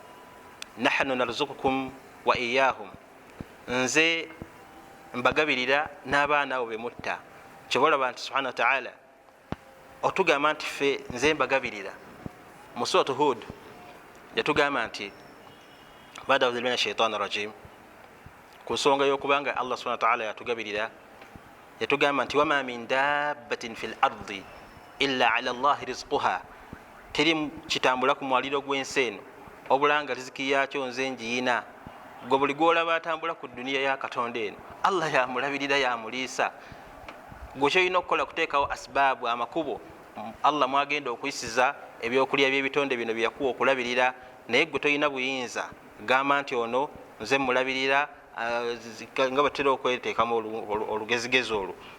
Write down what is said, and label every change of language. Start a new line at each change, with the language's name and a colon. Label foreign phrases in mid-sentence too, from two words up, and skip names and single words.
Arabic: نحن نرزقكم وإياهم,
Ganda: nze mbagabirira n'abaana abo bemutta. Kyobalaba nti
Arabic: سبحانه وتعالى
Ganda: otugamba nti ffe nze mbagabirira. Mu suratu Hud yatugamba nti baada
Arabic: أعوذ بالله من الشيطان الرجيم,
Ganda: ku nsonga y'okubanga
Arabic: الله سبحانه وتعالى
Ganda: yatugabirira, yatugamba nti
Arabic: وما من دابة في الأرض إلا على الله رزقها,
Ganda: teri kitambula ku mwaliro gw'ensi eno obulanga riziki yakyo nze njiyina. Gwe buli gwolaba atambula ku duniya ya Katonda eno, Allah yamulabirira, yamuliisa. Gwe kyolina okukola kuteekawo asbaabu, amakubo Allah mwagenda okuyisiza ebyokulya by'ebitonde bino byakuwa okulabirira, naye gwe tolina buyinza gamba nti ono nze mulabirira nga batera okweteekamu olugezigezi olwo.